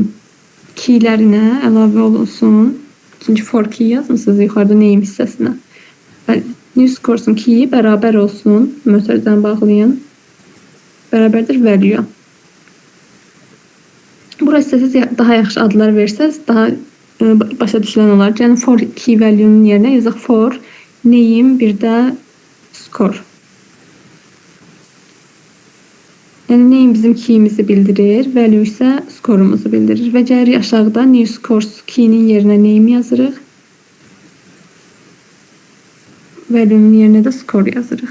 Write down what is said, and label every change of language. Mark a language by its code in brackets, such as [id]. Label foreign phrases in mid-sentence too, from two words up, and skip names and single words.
[az] Keylərinə əlavə olunsun. Çünki [en] for key [az] yazmısınız yuxarıda name hissəsinə. [en] New Scores'un key'i [az] bərabər olsun. Mötərizəni bağlayın. Bərabərdir value. Bura istəsiniz daha yaxşı adlar versəz, daha başa düşülən olar. Yəni [en] for key value-nun [az] yerinə yazaq [en] for name [az] bir də score. Yəni name bizim key'imizi bildirir, value isə skorumuzu bildirir. Və gəlirik aşağıda [en] new scores key'nin [az] yerinə name yazırıq. Value-nun yerinə də score yazırıq.